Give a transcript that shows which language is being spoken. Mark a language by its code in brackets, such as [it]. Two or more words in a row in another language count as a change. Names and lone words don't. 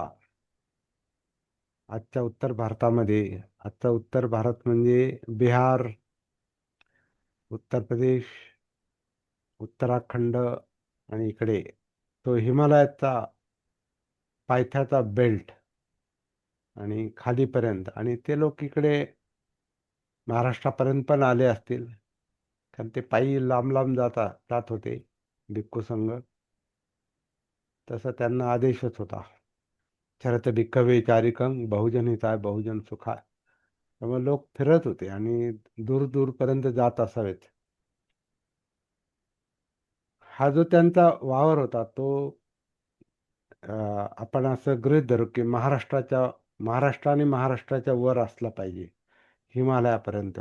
[mr] आजच्या उत्तर भारतामध्ये, आजचा उत्तर भारत म्हणजे बिहार, उत्तर प्रदेश, उत्तराखंड आणि इकडे तो हिमालयाचा पायथ्याचा बेल्ट आणि खालीपर्यंत, आणि ते लोक इकडे महाराष्ट्रापर्यंत पण आले असतील, कारण ते पायी लांब लांब जात होते भिक्खू संघ. तसा त्यांना आदेशच होता, [pi] चरत भिक्खवे चारिकं बहुजन हिताय बहुजन सुखाय. [mr] त्यामुळे लोक फिरत होते आणि दूर दूरपर्यंत जात असावेत. हा जो त्यांचा वावर होता तो आपण असं गृहीत धरू की महाराष्ट्र आणि महाराष्ट्राच्या वर असला पाहिजे, हिमालयापर्यंत.